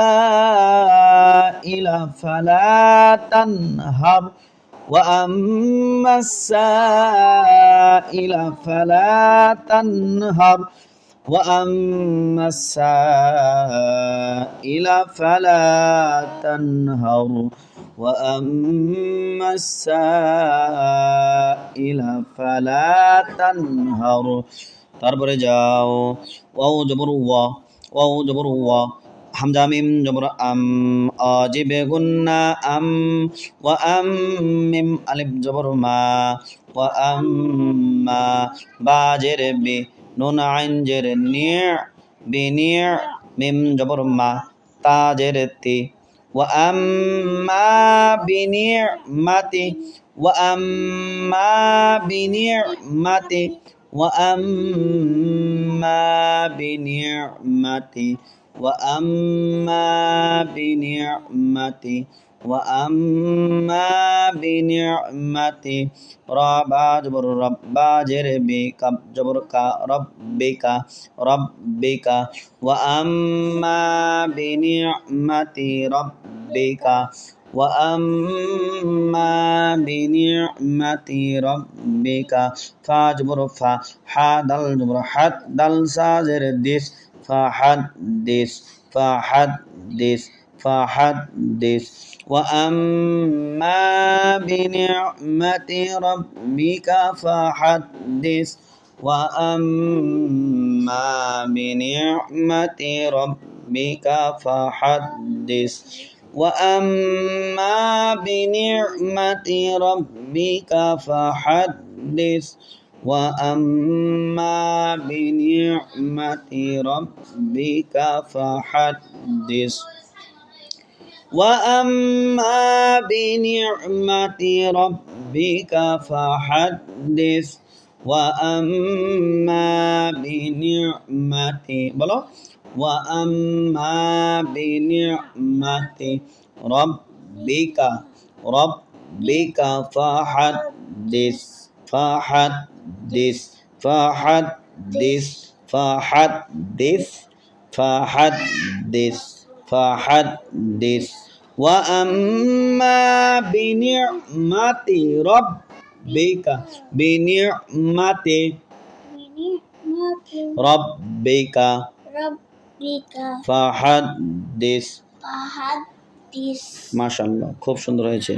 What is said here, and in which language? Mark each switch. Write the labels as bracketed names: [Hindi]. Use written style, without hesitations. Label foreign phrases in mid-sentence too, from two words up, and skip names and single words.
[Arabic] السائل فلا تنهر وأما السائل فلا تنهر وأما السائل فلا تنهر وأما السائل فلا تنهر. [Bangla] তারপরে যাও [Arabic] واو زبر وَ، واو زبر وَ، همزة ميم زبر أَمْ، واجب غنة أَمْ، وَأَمْ ميم ألف زبر مَا، وَأَمَّا، باء زير بِ، نون عين زير نِ، بِنِ، ميم زبر مَ, تاء زير تِ وأما بنعمة وأما بنعمة وأما بنعمة وأما بنعمة وأما بنعمة راء زبر رَبَّ زير بِ كاف زبر كَ ربك ربك وأما بنعمة ربك وأما بنعمة ربك فاء زبر فَ حاء دال زبر حَدْ دال ثاء زير دِثْ فحدث فحدث فحدث وأما بنعمة ربك فحدث وأما بنعمة ربك فحدث وأما بنعمة ربك فحدث وأما بنعمة ربك فحدث وأما بنعمة ربك فحدث و أما بنعمة বলো وأما بنعمة ربك ربك فحدث فحدث فحدث فحدث فحدث فحدث وأما بنعمة ربك بنعمة ربك فحدث ما شاء الله [Bangla] খুব সুন্দর হয়েছে।